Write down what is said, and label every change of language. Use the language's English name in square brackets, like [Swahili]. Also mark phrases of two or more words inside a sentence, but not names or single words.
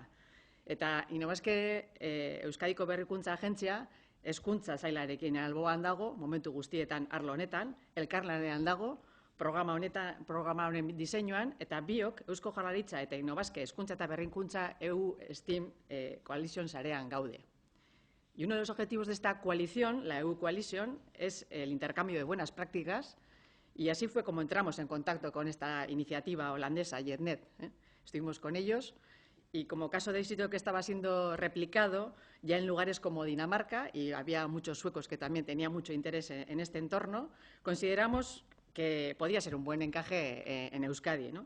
[Basque] Eta Innobasque Euskadiko Berrikuntza Agentzia hezkuntza sailarekin alboan dago, momentu guztietan arlo honetan, elkarlanean dago, programa honen diseinuan, eta biok Eusko Jaurlaritza eta Innobasque hezkuntza eta berrikuntza EU STEAM Coalition sarean gaude. [Spanish] Y uno de los objetivos de esta coalición, la EU Coalition, es el intercambio de buenas prácticas y así fue como entramos en contacto con esta iniciativa holandesa, JetNet. Estuvimos con ellos Y como caso de éxito que estaba siendo replicado ya en lugares como Dinamarca, y había muchos suecos que también tenían mucho interés en este entorno, consideramos que podía ser un buen encaje en Euskadi, ¿no?